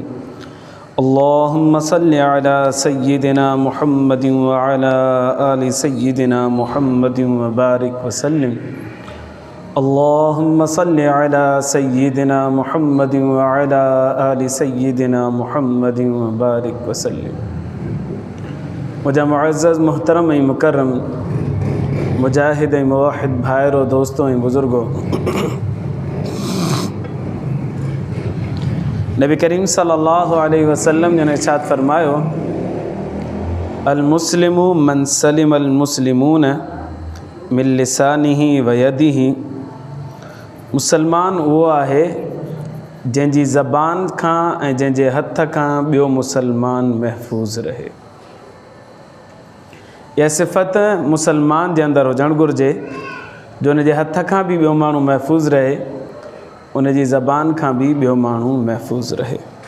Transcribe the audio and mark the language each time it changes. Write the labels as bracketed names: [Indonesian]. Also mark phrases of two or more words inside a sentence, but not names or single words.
[Arabic] اللهم صل على سيدنا محمد وعلى آل سيدنا محمد وبارك وسلم. اللهم صل على سيدنا محمد وعلى آل سيدنا محمد وبارك وسلم. [Sindhi] मुझा मुअज़्ज़ज़ मुहतरम मुकर्रम मुजाहिद मुवाहिद भाइरों दोस्तों बुज़ुर्गों, नबी करीम [Arabic] صلى الله عليه وسلم [Sindhi] ने इरशाद फरमायो, [Arabic] المسلم من سلم المسلمون من لسانه ويده. [Sindhi] मुसलमान वो आहे जंहिंजी ज़बान खां ऐं जंहिंजे हथ खां ॿियो मुसलमान महफूज़ रहे। यह सिफ़त मुसलमान जे अंदरि हुजणु घुरिजे जो उनजे हथ खां बि ॿियो माण्हू महफूज़ रहे, उनजी ज़बान खां बि ॿियो माण्हू महफूज़ रहे।